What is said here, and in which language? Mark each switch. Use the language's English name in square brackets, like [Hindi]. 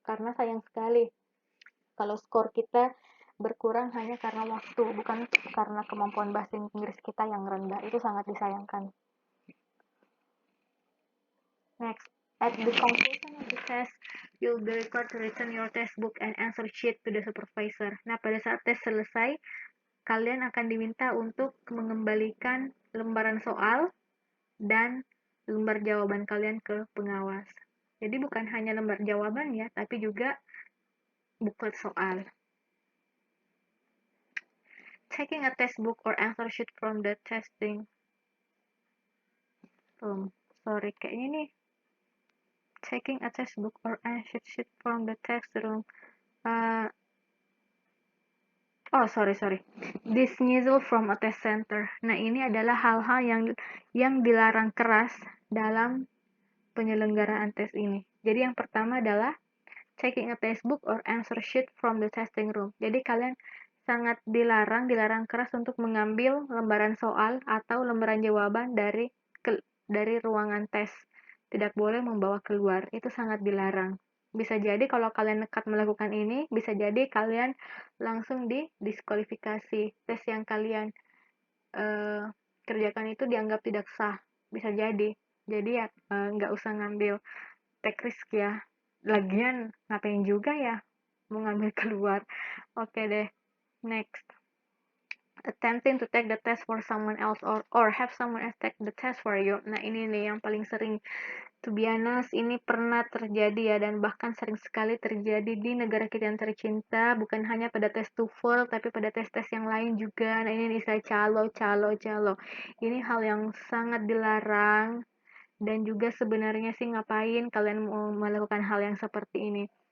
[Indonesian] Karena sayang sekali kalau skor kita berkurang hanya karena waktu, bukan karena kemampuan bahasa Inggris kita yang rendah. Itu sangat disayangkan. [English] Next, at the conclusion of the test, you'll be required to return your test book and answer sheet to the supervisor. [Indonesian] Nah, pada saat tes selesai, kalian akan diminta untuk mengembalikan lembaran soal dan lembar jawaban kalian ke pengawas. Jadi bukan hanya lembar jawaban ya, tapi juga buklet soal. [English] Taking a test book or answer sheet from the testing room. Sorry, [Indonesian] kayaknya nih [English] taking a test book or answer sheet from the test room. Sorry. Dismissal from a test center. [Indonesian] Nah, ini adalah hal-hal yang dilarang keras dalam penyelenggaraan tes ini. Jadi yang pertama adalah taking a test book or answer sheet from the testing room. Jadi kalian sangat dilarang keras untuk mengambil lembaran soal atau lembaran jawaban dari ruangan tes. Tidak boleh membawa keluar. Itu sangat dilarang. Bisa jadi kalau kalian nekat melakukan ini, bisa jadi kalian langsung didiskualifikasi. Tes yang kalian kerjakan itu dianggap tidak sah. Bisa jadi. Jadi ya nggak usah ngambil [English] take risk [Indonesian] ya. Lagian ngapain juga ya mau ngambil keluar. Oke deh, next. [English] attempting to take the test for someone else or have someone else take the test for you. [Indonesian] Nah, ini nih yang paling sering. [English] To be honest, [Indonesian] ini pernah terjadi ya, dan bahkan sering sekali terjadi di negara kita yang tercinta, bukan hanya pada tes TOEFL, tapi pada tes-tes yang lain juga. Nah, ini saya calo. Ini hal yang sangat dilarang, dan juga sebenarnya sih ngapain kalian mau melakukan hal yang seperti ini.